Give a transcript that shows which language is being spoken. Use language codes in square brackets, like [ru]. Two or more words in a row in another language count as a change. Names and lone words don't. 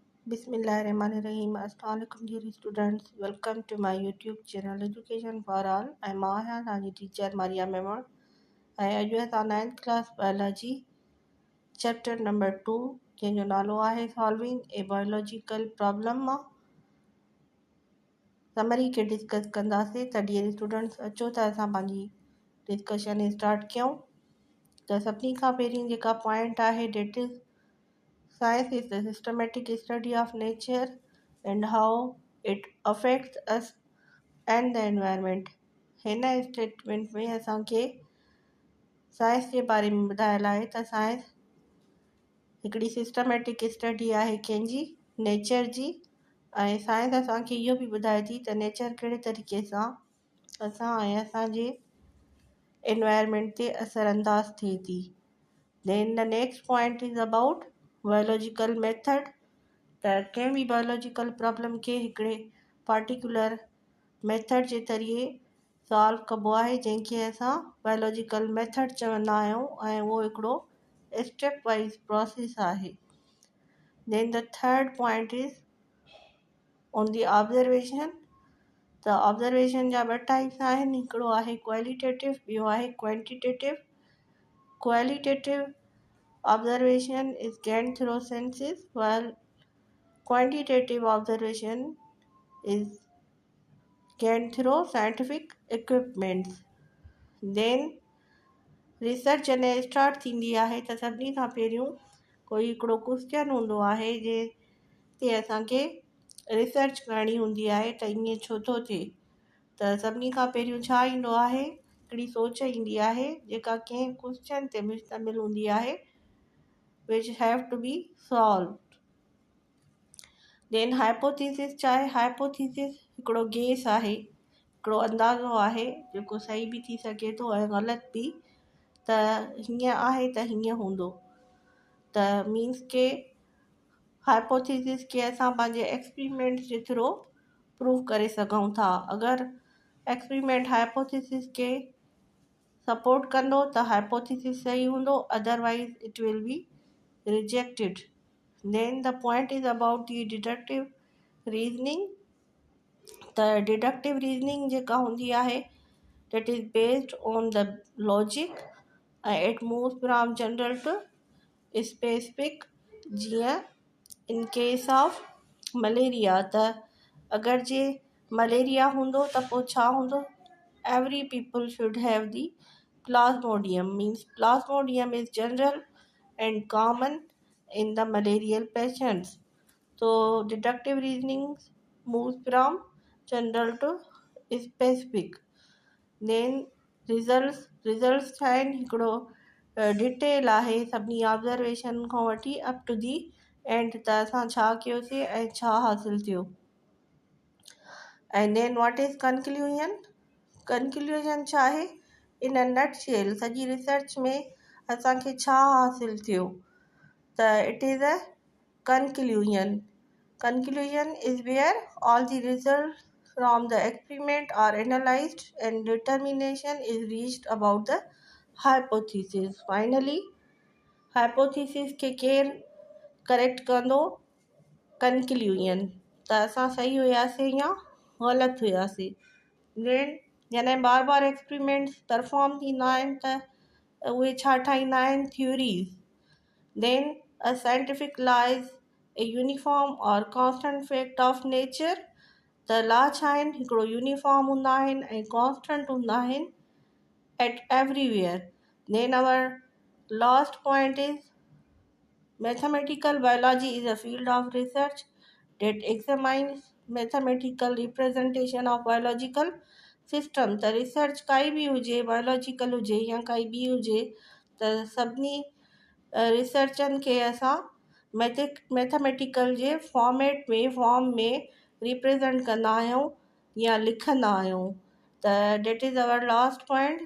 [en] Bismillahirrahmanirrahim. Assalamualaikum dear students. Welcome to my YouTube channel Education for All. I'm Maha, your teacher Maria Memon. I address our 9th class biology chapter number 2 [sd] जंहिंजो नालो आहे [en] Solving a Biological Problem. [sd] समरी खे डिस्कस कंदासीं त [en] dear students [sd] अचो त असां पंहिंजी [en] discussion start [sd] कयूं। त सभिनी खां पहिरीं जेका पॉइंट आहे [en] that is Science is the systematic study of nature and how it affects us and the environment. [sd] हिन स्टेटमेंट में असांखे साइंस जे बारे में ॿुधायल आहे त साइंस हिकिड़ी [en] systematic study [sd] आहे कंहिंजी नेचर जी, ऐं साइंस असांखे इहो बि ॿुधाए थी त नेचर कहिड़े तरीक़े सां असां ऐं असांजे एनवायरमेंट ते असरअंदाज थिए थी। [en] Then the next point is about biological method. [sd] त कंहिं बि [en] biological problem [sd] खे हिकिड़े [en] particular method [sd] जे ज़रिए सॉल्व कबो आहे जंहिंखे असां [en] biological method [sd] चवंदा आहियूं ऐं उहो हिकिड़ो [en] step wise process [sd] आहे। [en] Then the third point is on the observation. [sd] त ऑब्जर्वेशन जा ॿ टाइप्स आहिनि, हिकिड़ो आहे क्वालिटेटिव, ॿियो आहे क्वांटिटेटिव। [en] Qualitative observation is gained through senses, while quantitative observation is gained through scientific equipments. Then research [sd] जॾहिं स्टार्ट थींदी आहे त सभिनी खां पहिरियों कोई हिकिड़ो क्वेश्चन हूंदो आहे जे ते असांखे रिसर्च करणी हूंदी आहे त ईअं छो थो थिए। त सभिनी खां पहिरियों छा ईंदो आहे, हिकिड़ी सोच ईंदी आहे जेका कंहिं क्वेश्चन ते मुश्तमिल हूंदी आहे [en] which have to be solved. Then hypothesis [sd] छा आहे? hypothesis हिकिड़ो गेस आहे, हिकिड़ो अंदाज़ो आहे जेको सही बि थी सघे थो ऐं ग़लति बि, त हीअं आहे त हीअं हूंदो। त मीन्स के हाइपोथेसिस खे असां पंहिंजे एक्सपेरिमेंट जे [en] through prove [sd] करे सघूं था। अगरि [en] experiment hypothesis [sd] खे सपोर्ट कंदो त हाइपोथेसिस सही हूंदो, [en] otherwise it will be rejected. Then the point is about the deductive reasoning. The deductive reasoning [sd] जेका हूंदी आहे [en] that is based on the logic. It moves from general to specific. जीअं in case of malaria, [sd] त अगरि जे मलेरिया हूंदो त पोइ छा हूंदो, [en] every people should have the plasmodium. Means plasmodium is general and common in the malarial patients. So deductive reasoning moves from general to specific. Then results [sd] छा आहिनि, हिकिड़ो डिटेल आहे सभिनी ऑब्जर्वेशन खां वठी [en] up to the end [sd] त असां छा कयोसीं ऐं छा हासिलु थियो। [en] And then what is conclusion? [sd] Conclusion छा आहे, [en] in a nutshell [sd] सॼी रिसर्च में असांखे छा हासिलु थियो। [en] त it is a conclusion. Conclusion is where all the results from the experiment are analyzed and determination is reached about the hypothesis. Finally, hypothesis [sd] खे केरु करेक्ट कंदो, conclusion, त असां सही हुयासीं या ग़लति हुयासीं। Then जॾहिं बार बार [en] experiments perform [sd] थींदा आहिनि त उहे छा ठाहींदा आहिनि, थ्योरीज़। [en] Then a scientific law is a uniform or constant fact of nature. [sd] त लॉ छा आहिनि, हिकिड़ो यूनिफॉर्म हूंदा आहिनि ऐं कॉन्स्टेंट हूंदा आहिनि [en] at everywhere. Then our last point is mathematical biology is a field of research that examines mathematical representation of biological system. [sd] त रिसर्च काई बि हुजे, बायोलॉजिकल हुजे या काई ॿी हुजे, त सभिनी रिसर्चनि खे असां मैथमेटिकल जे फॉर्म में रिप्रेज़ेंट कंदा आहियूं या लिखंदा आहियूं। [en] त that is our last point.